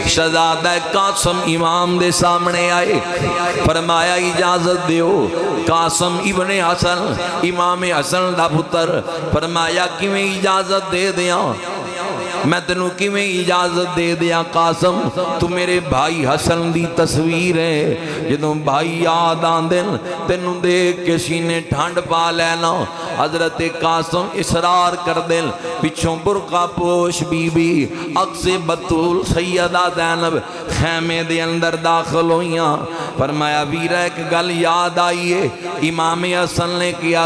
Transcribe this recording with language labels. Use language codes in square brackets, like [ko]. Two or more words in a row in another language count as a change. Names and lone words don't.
[pa] شہزادہ قاسم امام دے سامنے آئے فرمایا اجازت دیو قاسم ابن حسن امام حسن دا پتر فرمایا کیویں اجازت دے دیاں میں تینوں کیویں اجازت دے دیا قاسم تو میرے بھائی حسن دی تصویر ہے جدوں بھائی یاد آندن تینوں دیکھ کے سینے ٹھنڈ پا لینا حضرت قاسم اصرار کر دل پچھوں برقع پوش بی بی عکس بطول سیدہ زینب خیمے دے اندر داخل ہویاں فرمایا ویرہ ایک گل یاد آئیے امام حسن نے کیا